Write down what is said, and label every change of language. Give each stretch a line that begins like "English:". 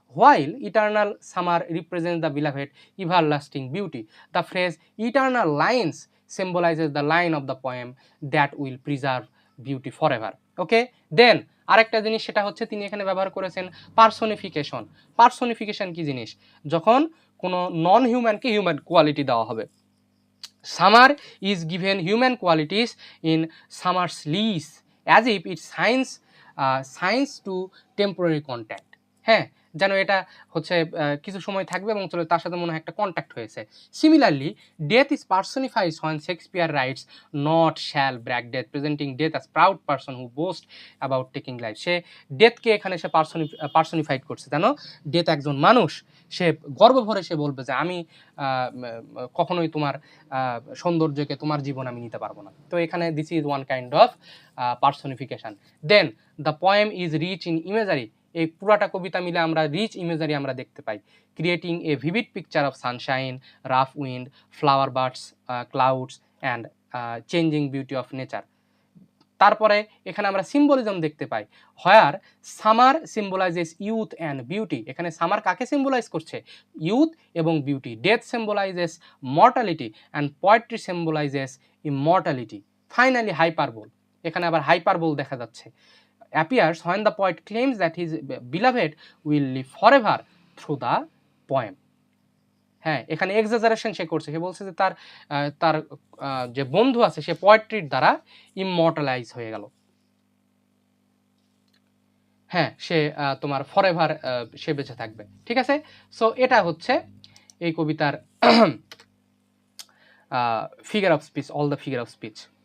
English: While eternal summer represents the beloved everlasting beauty, the phrase eternal lines symbolizes the line of the poem that will preserve beauty forever. Okay, then
Bangla: আরেকটা জিনিস সেটা হচ্ছে তিনি এখানে ব্যবহার করেছেন personification. Personification কি জিনিস? যখন কোনো নন হিউম্যানকে হিউম্যান কোয়ালিটি দেওয়া হবে।
English: Summer is given human qualities in summer's lease as if it signs to temporary contact.
Bangla: হ্যাঁ, যেন এটা হচ্ছে কিছু সময় থাকবে এবং চলে তার সাথে মনে হয় একটা কন্ট্যাক্ট হয়েছে।
English: Similarly death is personified when Shakespeare writes not shall brag death, presenting death as proud person who boast about taking life.
Bangla: সে ডেথকে এখানে সে পার্সনিফাইড করছে, জানো ডেথ একজন মানুষ, সে গর্ব ভরে সে বলবে যে আমি কখনোই তোমার সৌন্দর্যকে, তোমার জীবন আমি নিতে পারবো না। তো এখানে
English: This is one kind of personification. Then the poem is rich in imagery.
Bangla: এই পুরাটা কবিতা মিলে আমরা রিচ ইমেজারি আমরা দেখতে পাই।
English: Creating a vivid picture of sunshine, rough wind, flower birds, clouds and changing beauty of nature.
Bangla: তারপরে এখানে আমরা symbolism দেখতে পাই।
English: Where summer symbolises youth and beauty.
Bangla: এখানে সামার কাকে সিম্বলাইজ করছে? ইউথ এবং beauty.
English: Death symbolises mortality and poetry symbolises immortality.
Bangla: Finally hyperbole. এখানে আবার হাইপারবোল দেখা যাচ্ছে।
English: appears when the poet claims that his beloved will live forever through the poem.
Bangla: হ্যাঁ, এখানে এক্সাজারেশন সে করছে, সে বলছে যে তার যে বন্ধু আছে সে পোয়েট্রির দ্বারা ইমমর্টালাইজ হয়ে গেল। হ্যাঁ, সে তোমার ফরএভার সে বেঁচে থাকবে, ঠিক আছে। সো এটা হচ্ছে এই কবিতার figure of speech, all the figure of speech.